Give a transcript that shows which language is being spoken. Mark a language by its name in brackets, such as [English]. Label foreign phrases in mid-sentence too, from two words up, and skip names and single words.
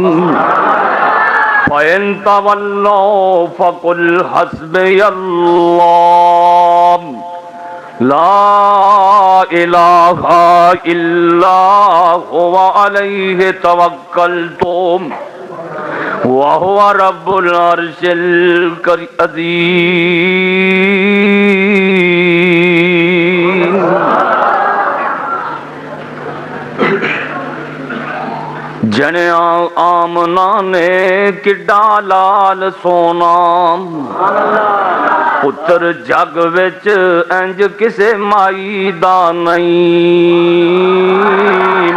[Arabic] فإن تولوا فقل حسبي الله لا إله إلا هو عليه توكلت وهو رب العرش العظيم. [Punjabi] جنیا آمنہ نے کڈا لال سوہنا پتر جگ وچ انج کسے مائی دا نہیں.